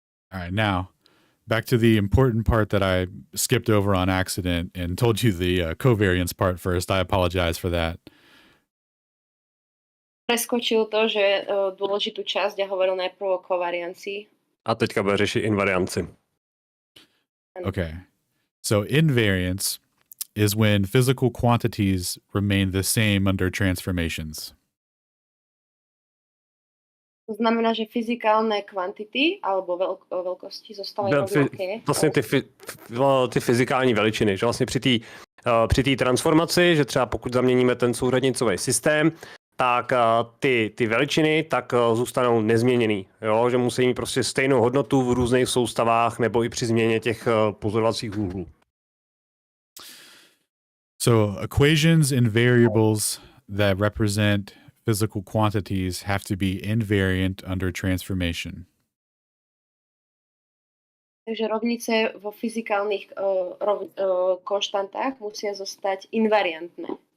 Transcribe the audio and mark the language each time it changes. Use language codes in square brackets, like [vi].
[en] All right, now back to the important part that I skipped over on accident and told you the covariance part first. I apologize for that. [sk] Preskočil to, že dôležitú časť a hovoril najprv o kovariancii. [cs] A teďka bude řešit invarianci. [en] Okay. So invariance is when physical quantities remain the same under transformations. [sk] To znamená, že fyzikálne kvantity alebo veľkosti zostávajú rovnaké. [cs] Vlastně ty fyzikální veličiny, že vlastně při té transformaci, že třeba pokud zaměníme ten souhradnicový systém, tak ty veličiny tak zůstanou nezměněný. Jo? Že musí mít prostě stejnou hodnotu v různých soustavách nebo i při změně těch pozorovacích úhlů. [en] So equations and variables that represent physical quantities have to be invariant under transformation. [sk] Takže rovnice vo fyzikálnych konštantách musia zostať invariantné.